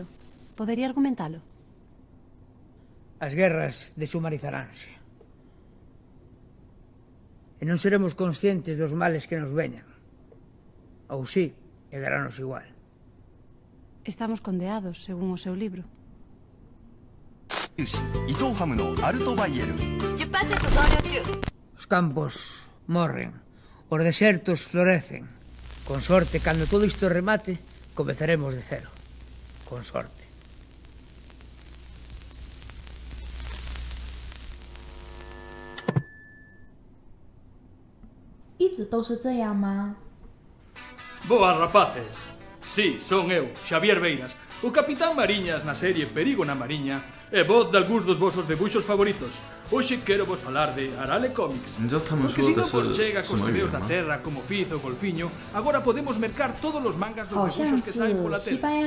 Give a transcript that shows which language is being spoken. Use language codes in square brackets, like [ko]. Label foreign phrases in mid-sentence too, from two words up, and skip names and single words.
[gl] Podería argumentalo? As guerras deshumanizaránse. E non seremos conscientes dos males que nos veñan. Ou sí, e darános igual. Estamos condeados, según o seu libro. [ja] 伊藤ハムのアルトバイエル 10% 増量中 [gl] Os campos morren, os desertos florecen. Con sorte, cando todo isto remate, comezaremos de cero. Con sorte. [zh] 一直都是这样吗？ [gl] Boas, rapaces. Sí, son eu, Xavier Beiras, o Capitán Mariñas na serie Perigo na Mariña e voz de algúns dos vosos debuxos favoritos. Hoxe quero vos falar de Arale Comics. Porque se non vos chega cos tebeos da terra como Fiz ou Golfiño, agora podemos mercar todos os mangas dos debuxos que saen pola tela.